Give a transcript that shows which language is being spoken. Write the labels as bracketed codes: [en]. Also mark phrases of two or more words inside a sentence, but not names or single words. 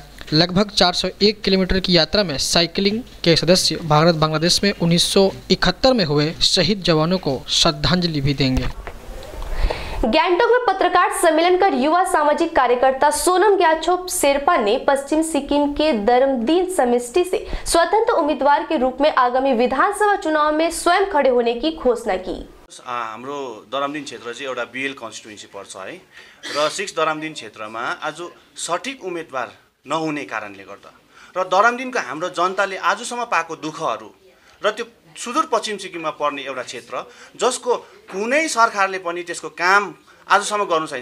[hi] लगभग 401 किलोमीटर की यात्रा में साइकिलिंग के सदस्य भारत बांग्लादेश में 1971 में हुए शहीद जवानों को श्रद्धांजलि भी देंगे। गैंगटॉक में पत्रकार सम्मेलन कर युवा सामाजिक कार्यकर्ता सोनम ग्याछो शेरपा ने पश्चिम सिक्किम के दरमदीन समष्टि से स्वतंत्र उम्मीदवार के रूप में आगामी विधानसभा चुनाव में स्वयं खड़े होने की घोषणा की। [ne] हाम्रो दरमदीन क्षेत्र चाहिँ एउटा [en] BL constituency [ne] पर्छ है र 6 दरमदीन क्षेत्रमा आज सठिक उम्मेदवार नहुने कारणले गर्दा र दरमदीनको हाम्रो जनताले आजसम्म पाएको दुःखहरू र त्यो सुदूर पश्चिम सिक्किममा पर्ने एउटा क्षेत्र जसको कुनै सरकारले पनि त्यसको काम आजसम्म गर्नु छैन।